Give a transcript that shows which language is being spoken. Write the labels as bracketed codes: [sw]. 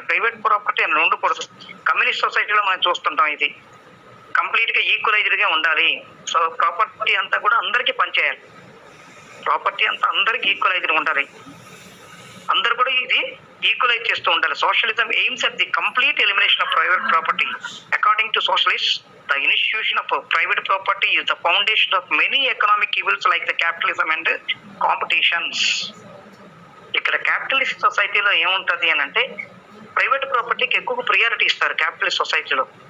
[te] Private property అని ఉండకూడదు. Communist సొసైటీలో మనం చూస్తుంటాం ఇది కంప్లీట్ గా ఈక్వలైజ్డ్ గా ఉండాలి. సో ప్రాపర్టీ అంతా కూడా అందరికీ పనిచేయాలి. ప్రాపర్టీ అంతా అందరికి ఈక్వలైజ్డ్ ఉండాలి. అందరు కూడా ఇది ఈక్వలైజ్ చేస్తూ ఉండాలి. [en] Socialism aims at the complete elimination of private property. According to socialist, the institution of private property is the foundation of many economic evils like the capitalism and competitions. [te] ఇక్కడ capitalist సొసైటీలో ఏముంటది అని అంటే private ప్రాపర్టీకి ఎక్కువ priority ఇస్తారు capitalist సొసైటీలో.